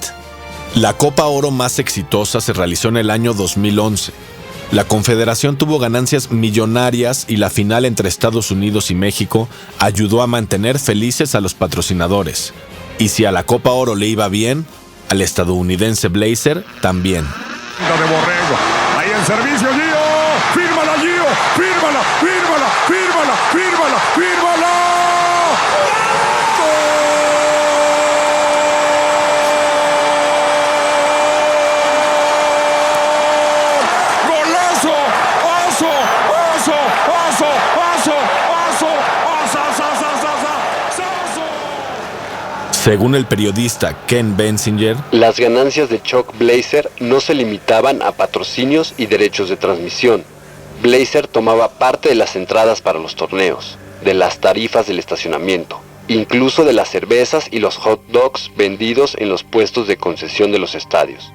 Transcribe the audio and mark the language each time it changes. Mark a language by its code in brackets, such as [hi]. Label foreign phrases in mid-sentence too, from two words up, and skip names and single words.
[es] La Copa Oro más exitosa se realizó en el año 2011. La Confederación tuvo ganancias millonarias y la final entre Estados Unidos y México ayudó a mantener felices a los patrocinadores. Y si a la Copa Oro le iba bien, al estadounidense Blazer también. De Borrego. Ahí el servicio, Gio. Fírmala, Gio. Fírmala, fírmala, fírmala, fírmala, fírmala. ¡Golazo! ¡Oso! ¡Oso! ¡Oso! ¡Oso! ¡Oso! ¡Oso! Según el periodista Ken Bensinger, las ganancias de Chuck Blazer no se limitaban a patrocinios y derechos de transmisión. Blazer tomaba parte de las entradas para los torneos, de las tarifas del estacionamiento, incluso de las cervezas y los [en] hot dogs [es] vendidos en los puestos de concesión de los estadios.